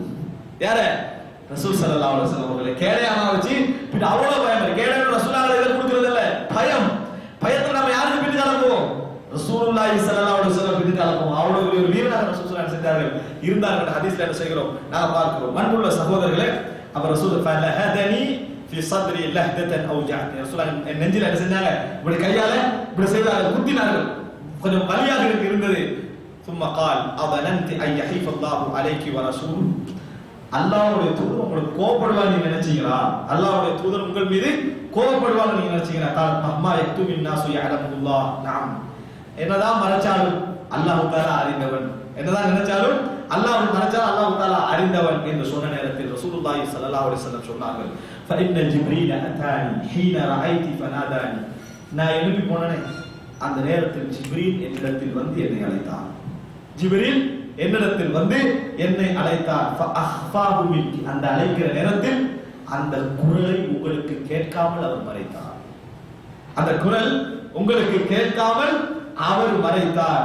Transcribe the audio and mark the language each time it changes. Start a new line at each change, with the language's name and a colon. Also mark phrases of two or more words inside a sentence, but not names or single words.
Tamil: யார ரசூல்
Arabic: صلى الله عليه وسلم
Tamil: அவர்களை கேடயமா வச்சு பின்ன அவ்வளவு பயம். கேடயம் ரசூலுல்லாஹ் இதை கொடுக்கிறது இல்ல பயம். பயத்துல நம்ம யாருக்கு பின் கலப்போம்
Arabic: رسول الله صلى الله عليه وسلم
Tamil: பின் கலப்போம். அவ்வளவு ஒரு வீரனாக
Arabic: رسول صلى الله
Tamil: செஞ்சார்கள் இருந்தார்கள். ஹதீஸ்ல என்ன செய்கிறோம் நாம பார்க்கிறோம். அன்புள்ள சகோதரர்களே அவர் ரசூல் ஃபலஹதனி
Arabic: في صدري لهدة أوجعتني
Tamil: ரசூலுல்லாஹ் என் நெஞ்சில என்ன செஞ்சாங்க இப்படி கையால இப்படி செய்தார்கள் குத்தினார்கள் கொஞ்சம் வலியாக இருந்தது.
Arabic: ثم قال أظننت أن يحيف الله عليك ورسوله
Tamil: அல்லாஹ்வுடைய தூதர் உங்களுக்கு கோபப்படுவார் நீங்க நினைச்சீங்களா அல்லாஹ்வுடைய தூதர் உங்கள் மீது கோபப்படுவார் நீங்க நினைச்சீங்களா
Arabic: قال مهما يكتم الناس يعلم الله نعم
Tamil: என்னதான் மறைச்சாலும்
Arabic: الله تعالى
Tamil: அறிந்தவன் என்னதான் நினைச்சாலும் அல்லாஹ் மறைச்சாலும்
Arabic: الله تعالى
Tamil: அறிந்தவன் என்று சொன்ன நேரத்தில்
Arabic: رسول الله صلى الله عليه وسلم
Tamil: சொன்னார்கள்
Arabic: فإن جبريل أتاني حين رأيت فناداني
Tamil: நான் எழுப்பி போனேனே அந்த நேரத்தில் ஜிப்ரீல் என்னிடத்தில் வந்து என்னை அழைத்தார். ஜிப்ரீல் என்னிடத்தில் வந்து என்னை அழைத்தார்.
Arabic: فأخفاه منك
Tamil: அந்த அழைக்கிற நேரத்தில் அந்த குரலை உங்களுக்கு கேட்காமல் அவர் மறைத்தார். அந்த குரல் உங்களுக்கு கேட்காமல் அவர் மறைத்தார்.